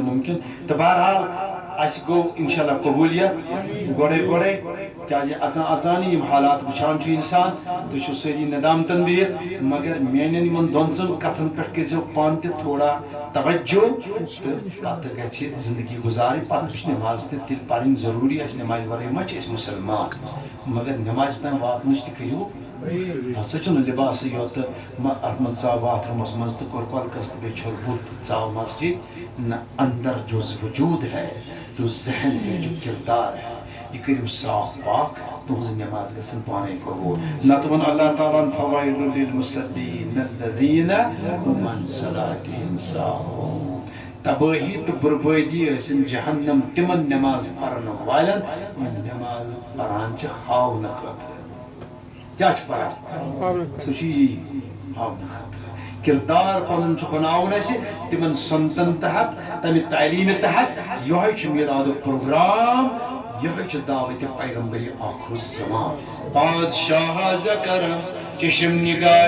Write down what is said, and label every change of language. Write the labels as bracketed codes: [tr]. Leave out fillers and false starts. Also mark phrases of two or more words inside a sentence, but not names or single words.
[ks] مُمکِن تہٕ بہرحال اسہِ گوٚو [ar] انشاء اللہ [ks] قبوٗلیت گۄڈے کیٛازِ اژان اژانٕے یِم حالات وٕچھان چھُ انسان تُہۍ چھِو سٲری ندامتن بِہِتھ مگر میانٮ۪ن یِمن دۄن ژۄن کتھن پٮ۪ٹھ کٔرۍزیو پانہٕ تہِ تھوڑا توجہ تہٕ پتہٕ گژھِ زندگی گُزارٕنۍ پتہٕ چھِ نٮ۪ماز تہِ تیٚلہِ پرٕنۍ ضروٗری اسہِ نٮ۪مازِ ورٲے ما چھِ أسۍ مُسلمان مگر نٮ۪مازِ تام واتنٕچ تہِ کٔرِو ہسا چھُنہٕ لِباسٕے یوت اتھ منٛز ژاو باتھ روٗمس منٛز تہٕ کوٚر کۄلکس تہٕ بیٚیہِ چھوٚل بُتھ تہٕ ژاو مسجد نہ اندر [ur] جو وجوٗد ہے جو ذہن ہے جو کردار ہے [ks] یہ کٔرِو صاف پاک تُہنٛز نٮ۪ماز گژھن پانے قبوٗل نتہٕ ووٚن اللہ تعالیٰ ہن [ar] فوایلُ لِلمُصَلِّیٖنَ الَّذِیٖنَ هُمْ عَنْ صَلاتِهِمْ سَاهُونَ [ks] تبٲہی تہٕ بربٲدی ٲسِن جہنم تِمن نٮ۪ماز پرن والٮ۪ن یِم نٮ۪ماز پران چھِ ہاونہٕ خٲطرٕ کیٛاہ چھِ پران سُہ چھُ یی ہاونہٕ خٲطرٕ کردار پنُن چھُ بناوُن اسہِ تِمن سنتن تحت تمہِ تعلیٖمہِ تحت یِہوے چھُ میلادُک پروگرام یِہوے چھُ دعوتِ پیغمبرِ آخر الزمان بادشاہ ز کرم چشم نگاہ